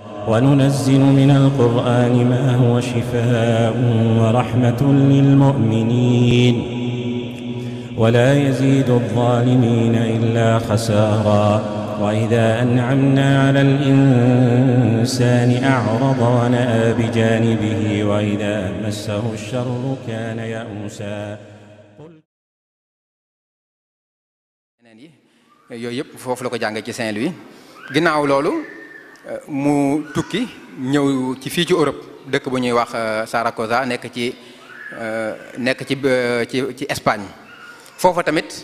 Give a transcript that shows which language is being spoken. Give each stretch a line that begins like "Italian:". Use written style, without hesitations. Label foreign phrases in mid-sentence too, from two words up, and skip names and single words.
Arabic: وننزل من القرآن ما هو شفاء ورحمة للمؤمنين ولا يزيد الظالمين إلا خسارا وإذا أنعمنا على الإنسان أعرض ونأى بجانبه وإذا مسه الشر كان يئوسا
Wolof: yooyu yëpp foofu la ko jàngee ci Saint-Louis ginnaaw loolu mu tukki ñëw ci fii ci Europe dëkk bu ñuy wax Saragossa nekk ci Espagne foofa tamit